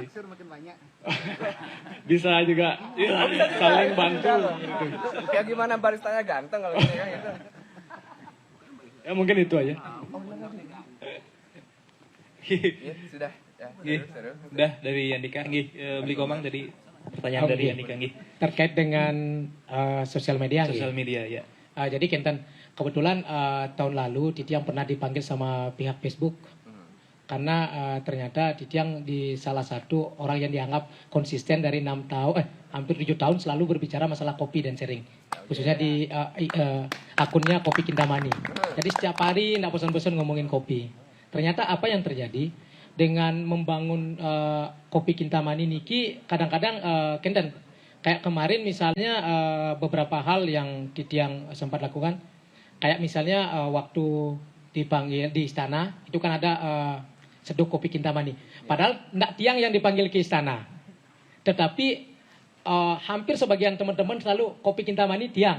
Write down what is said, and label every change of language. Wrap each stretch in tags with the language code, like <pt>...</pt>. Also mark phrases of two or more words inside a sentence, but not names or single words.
<id>makin banyak. bisa juga saling bantu. Gitu. Kayak gimana baristanya ganteng kalau gitu ya gitu. Ya mungkin itu aja. Ya, sudah. Ya, seru. Udah dari Andika nggih, beli komang dari pertanyaan dari Andika nggih. Terkait dengan sosial media. Sosial media ya. Jadi Kenten, kebetulan tahun lalu Titiang pernah dipanggil sama pihak Facebook karena ternyata Titiang di salah satu orang yang dianggap konsisten dari 6 tahun, hampir 7 tahun selalu berbicara masalah kopi dan sharing, khususnya di akunnya Kopi Kintamani. Jadi setiap hari tidak bosan-bosan ngomongin kopi. Ternyata apa yang terjadi dengan membangun Kopi Kintamani niki kadang-kadang Kenten, kayak kemarin misalnya beberapa hal yang Titiang sempat lakukan, kayak misalnya waktu dipanggil di istana itu kan ada Seduh Kopi Kintamani. Padahal enggak Tiang yang dipanggil ke istana, tetapi hampir sebagian teman-teman selalu Kopi Kintamani Tiang.</id>